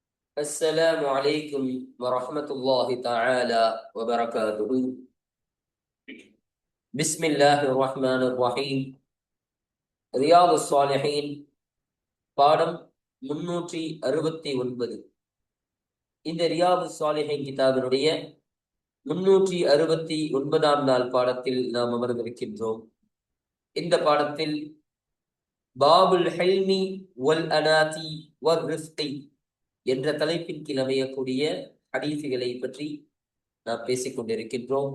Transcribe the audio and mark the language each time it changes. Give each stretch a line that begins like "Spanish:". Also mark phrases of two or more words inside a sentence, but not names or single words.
Arabic: السلام عليكم ورحمة الله تعالى وبركاته. بسم الله الرحمن الرحيم.
Tamil: ரியாது ஸாலிஹீன் பாடம் 369. இந்த ரியாது ஸாலிஹீன் கிதாபினுடைய 369ஆம் நாள் பாடத்தில் நாம் அமர்ந்திருக்கின்றோம். இந்த பாடத்தில்
Arabic: باب الحلم والأناة والرزق
Tamil: என்ற தலைப்பின் கீழ் அமையக்கூடிய ஹதீஸுகளை பற்றி நாம் பேசிக் கொண்டிருக்கின்றோம்.